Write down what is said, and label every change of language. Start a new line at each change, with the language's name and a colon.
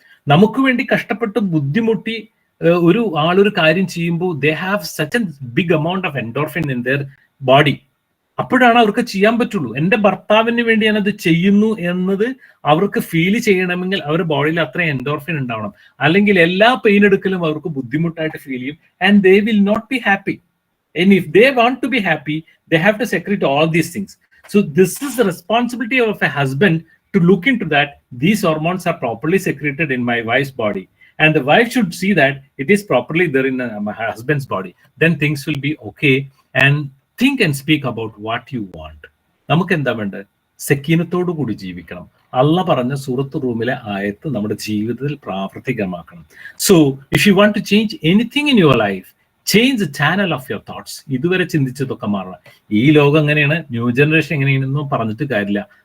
Malayalam: നമുക്ക് വേണ്ടി കഷ്ടപ്പെട്ട് ബുദ്ധിമുട്ടി ഒരു ആളൊരു കാര്യം ചെയ്യുമ്പോൾ
English: They have such a big amount of endorphin in their body.
Malayalam: അപ്പോഴാണ് അവർക്ക് ചെയ്യാൻ പറ്റുള്ളൂ. എൻ്റെ ഭർത്താവിന് വേണ്ടി ഞാനത് ചെയ്യുന്നു എന്നത് അവർക്ക് ഫീൽ ചെയ്യണമെങ്കിൽ അവരുടെ ബോഡിയിൽ അത്ര എൻഡോർഫിൻ ഉണ്ടാവണം. അല്ലെങ്കിൽ എല്ലാ പെയിൻ എടുക്കലും അവർക്ക് ബുദ്ധിമുട്ടായിട്ട് ഫീൽ ചെയ്യും.
English: And they will not be happy. And if they want to be happy, they have to secrete all these things. So this is the responsibility of a husband to look into that these hormones are properly secreted in my wife's body. And the wife should see that it is properly there in my husband's body. Then things will be okay. And think and speak about what you want.
Malayalam: നമുക്ക് എന്താ വേണ്ടത്? സക്കീനത്തോടു കൂടി ജീവിക്കണം. അള്ള പറഞ്ഞ സൂറത്ത് റൂമിലെ ആയത്ത് നമ്മുടെ ജീവിതത്തിൽ പ്രാവർത്തികമാക്കണം.
English: So if you want to change anything in your life, change the channel of your thoughts.
Malayalam: ഇതുവരെ ചിന്തിച്ചതൊക്കെ മാറണം. ഈ ലോകം എങ്ങനെയാണ്, ന്യൂ ജനറേഷൻ എങ്ങനെയാണെന്നും പറഞ്ഞിട്ട് കാര്യമില്ല.